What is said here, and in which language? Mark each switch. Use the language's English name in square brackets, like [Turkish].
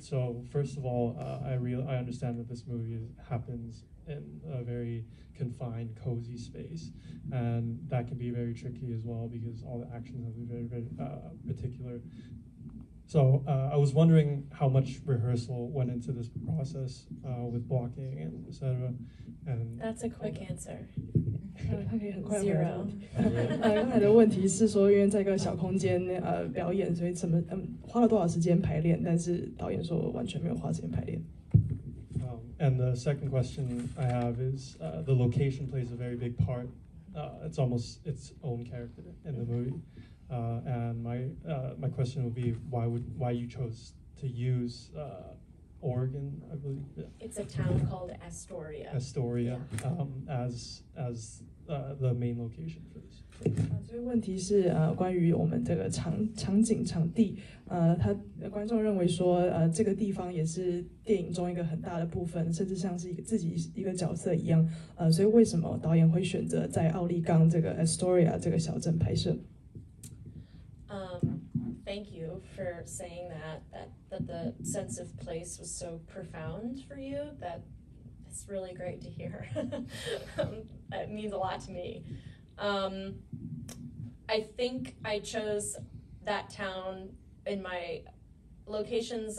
[English] So first of all, I understand that this movie happens in a very confined, cozy space, and that can be very tricky as well because all the actions have to be very, very particular. So I was wondering how much rehearsal went into this process with blocking and etc. And that's a quick answer. [Chinese] 他可以很快回答问题。 [English] Zero. [Chinese] 刚才的问题是说，因为在一个小空间表演，所以花了多少时间排练？但是导演说完全没有花时间排练。 [English] And the second question I have is the location plays a very big part. It's almost its own character in the movie. And my question would be why you chose to use Oregon, I believe. Yeah. It's a town called Astoria. Astoria, as the main location for this. [Chinese] 这个问题是关于我们这个场景场地，观众认为说这个地方也是电影中一个很大的部分，甚至像是自己一个角色一样，所以为什么导演会选择在奥利冈这个 Astoria 这个小镇拍摄 [English] ？Thank you for saying that the sense of place was so profound for you. That's really great to hear. It means a lot to me. I think I chose that town in my locations.